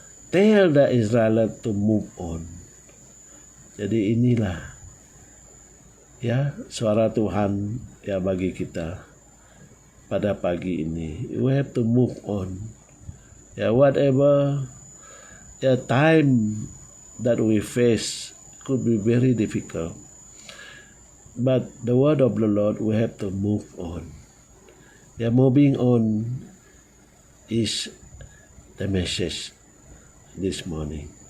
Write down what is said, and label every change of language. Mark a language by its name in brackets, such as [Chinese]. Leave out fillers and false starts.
[English] tell the Israelites to move on. [Indonesian] Jadi inilah ya suara Tuhan ya bagi kita pada pagi ini. [English] We have to move on. Ya, whatever time that we face could be very difficult. But the word of the Lord, we have to move on. Ya, moving on is the message this morning.